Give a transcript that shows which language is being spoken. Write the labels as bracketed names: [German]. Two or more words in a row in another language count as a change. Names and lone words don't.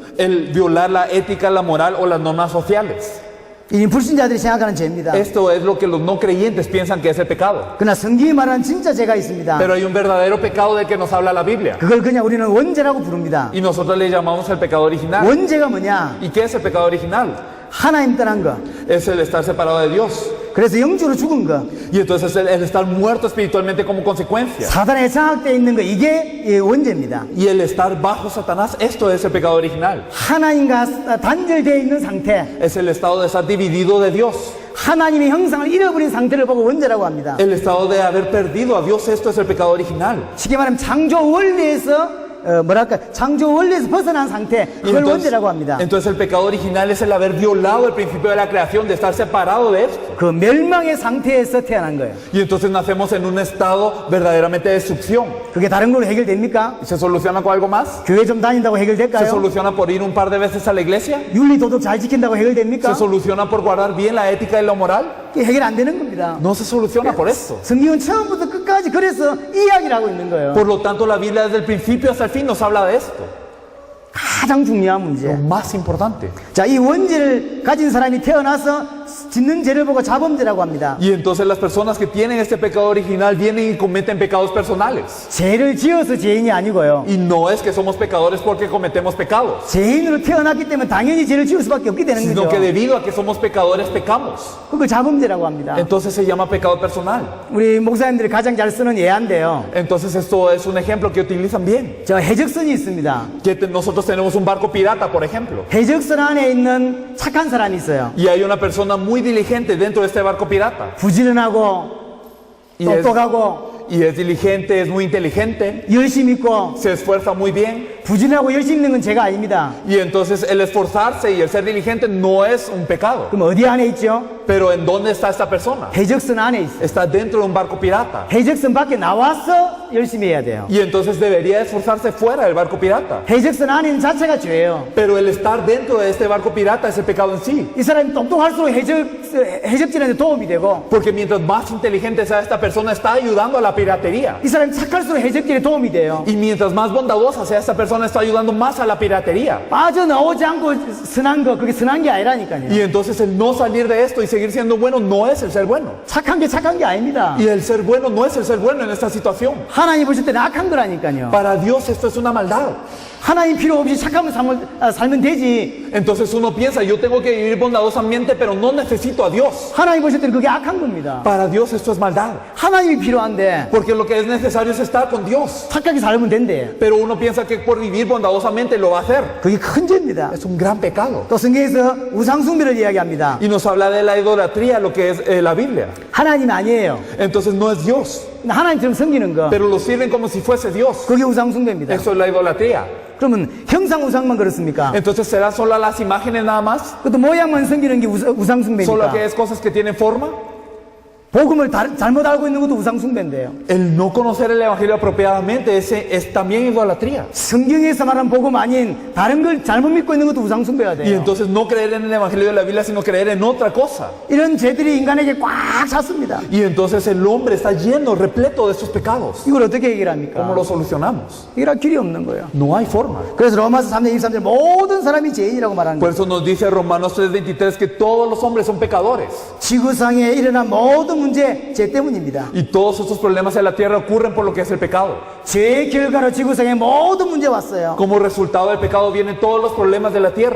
[Spanish] El violar la ética, la moral o las normas sociales. [Korean] 이 불신자들이 생각하는 죄입니다. [Spanish] Esto es lo que los no creyentes piensan que es el pecado. [Korean] 그러나 성경이 말하는 진짜 죄가 있습니다. [Spanish] Pero hay un verdadero pecado del que nos habla la Biblia. [Korean] 그걸 그냥 우리는 원죄라고 부릅니다. [Spanish] Y nosotros le llamamos el pecado original. [Korean] 원죄가 뭐냐? [Spanish] ¿Y qué es el pecado original? [Korean] 하나님 떠난 거. [Spanish] Es el estar separado de Dios. [Korean] 그래서 영주로 죽은 거. [Spanish] Y entonces el estar muerto espiritualmente como consecuencia. [Korean] 사단에 장악되어 있는 거. 이게 원죄입니다. [Spanish] Y el estar bajo Satanás, esto es el pecado original. [Korean] 하나님과 단절되어 있는 상태. [Spanish] Es el estado de estar dividido de Dios. [Korean] 하나님의 형상을 잃어버린 상태를 보고 원죄라고 합니다. [Spanish] El estado de haber perdido a Dios, esto es el pecado original. [Korean] 쉽게 말하면 창조 원리에서 창조 원리에서 벗어난 상태, 그걸 원죄라고 합니다. [Spanish] Entonces el pecado original es el haber violado el principio de la creación, de estar separado de esto. [Korean] 그 멸망의 상태에서 태어난 거예요. [Spanish] Y entonces nacemos en un estado verdaderamente de destrucción. [Korean] 그게 다른 걸로 해결됩니까? [Spanish] ¿Se soluciona con algo más? [Korean] 교회 좀 다닌다고 [Spanish] ¿Se [Korean] 해결될까요? [Spanish] soluciona por ir un par de veces a la iglesia? [Korean] 윤리 도덕 잘 지킨다고 해결됩니까? [Spanish] ¿Se soluciona por guardar bien la ética y lo moral? [Korean] 이게 해결 안 되는 겁니다. [Spanish] No se soluciona por esto. [Korean] 성경은 처음부터 끝까지 그래서 이야기를 하고 있는 거예요. [Spanish] Por lo tanto, la Biblia desde el principio hasta el fin nos habla de esto. [Korean] 가장 중요한 문제. [Spanish] Lo más importante. [Korean] 자, 이 원죄를 가진 사람이 태어나서 짓는 죄를 보고 자범죄라고 합니다. [Spanish] Y entonces las personas que tienen este pecado original vienen y cometen pecados personales. [Korean] 죄를 지어서 죄인이 아니고요. [Spanish] Y no es que somos pecadores porque cometemos pecados, [Korean] 죄인으로 태어났기 때문에 당연히 죄를 지을 수밖에 없게 되는 [Spanish] sino [Korean] 거죠. [Spanish] que debido a que somos pecadores pecamos. [Korean] 그걸 자범죄라고 합니다. [Spanish] Entonces se llama pecado personal. [Korean] 우리 목사님들이 가장 잘 쓰는 예한데요. [Spanish] Entonces esto es un ejemplo que utilizan bien. [Korean] 저 해적선이 있습니다. [Spanish] Nosotros tenemos un barco pirata, por ejemplo. [Korean] 해적선 안에 있는 착한 사람이 있어요. [Spanish] Y hay una persona muy diligente dentro de este barco pirata. [Korean] 부지런하고 똑똑하고 [Spanish] Y es diligente, es muy inteligente, [Korean] 열심히 있고 [Spanish] se esfuerza muy bien. [Korean] 부지런하고 열심히 있는 건 죄가 아닙니다. [Spanish] Y entonces el esforzarse y el ser diligente no es un pecado. [Korean] 그럼 어디 안에 있죠? [Spanish] Pero ¿en dónde está esta persona? [Korean] 해적선 안에 있어요. [Spanish] Está dentro de un barco pirata. [Korean] 해적선 밖에 나와서 열심히 해야 돼요. [Spanish] Y entonces debería esforzarse fuera del barco pirata. [Korean] 해적선 안에 있는 자체가 죄예요. [Spanish] Pero el estar dentro de este barco pirata es el pecado en sí. [Korean] 이 사람이 똑똑할수록 해적질하는 데 도움이 되고 [Spanish] Porque mientras más inteligente sea esta persona, está ayudando a la piratería. [Korean] 이 사람이 착할수록 해적질에 도움이 돼요. [Spanish] Y mientras más bondadosa sea esta persona, está ayudando más a la piratería. [Korean] 빠져나오지 않고 선한 거, 그게 선한 게 아니라니까요. [Spanish] Y entonces el no salir de esto y seguir siendo bueno no es el ser bueno. [Korean] 착한 게 아닙니다. [Spanish] Y el ser bueno no es el ser bueno en esta situación. [Korean] 하나님 보실 때는 악한 거라니까요. [Spanish] Para Dios esto es una maldad. [Korean] 하나님 필요 없이 착하면 살면 되지. [Spanish] Entonces uno piensa, yo tengo que vivir bondadosamente, pero no necesito a Dios. [Korean] 하나님 보실 때는 그게 악한 겁니다. [Spanish] Para Dios esto es maldad. [Korean] 하나님이 필요한데 [Spanish] Porque lo que es necesario es estar con Dios. [Korean] 착하게 살면 된대. [Spanish] Pero uno piensa que por vivir bondadosamente lo va a hacer. [Korean] 그게 큰 죄입니다. [Spanish] Es un gran pecado. [Korean] 또 성경에서 우상숭배를 이야기합니다. [Spanish] Y nos habla de la idolatría, lo que es la Biblia. [Korean] 하나님 아니에요. [Spanish] Entonces no es Dios, [Korean] 하나님처럼 섬기는 거. [Spanish] pero lo sirven como si fuese Dios. [Korean] 그게 우상숭배입니다. [Spanish] Eso es la idolatría. [Korean] 그러면 형상 우상만 그렇습니까? [Spanish] Entonces será solo las imágenes nada más, [Korean] 그것도 모양만 섬기는 게 [Spanish] solo [Korean] 우상숭배입니까? [Spanish] que es cosas que tienen forma. [Korean] 복음을 잘못 알고 있는 것도 우상숭배인데요. [Spanish] El no conocer el evangelio apropiadamente ese es también idolatría. [Korean] 성경에서 말한 복음 아닌 다른 걸 잘못 믿고 있는 것도 우상숭배가 [Spanish] Y [Korean] 돼요. [Spanish] entonces no creer en el evangelio de la Biblia, sino creer en otra cosa. [Korean] 이런 죄들이 인간에게 꽉 찼습니다. [Spanish] Y entonces el hombre está lleno, repleto de estos pecados. [Korean] 이걸 어떻게 해결합니까? [Spanish] ¿Cómo lo solucionamos? [Korean] 해결할 길이 없는 거예요. [Spanish] No hay forma. [Korean] 그래서 로마서 3장 23절 모든 사람이 죄인이라고 말하는 [Spanish] Por [Korean] 거예요. [Spanish] eso nos dice Romanos 3:23 que todos los hombres son pecadores. [Korean] 지구상에 일어난 모든 문제 죄 때문입니다. [Spanish] Y todos estos problemas en la tierra ocurren por lo que es el pecado. [Korean] 죄의 결과로 지구상에 모든 문제 왔어요. [Spanish] Como resultado del pecado vienen todos los problemas de la tierra.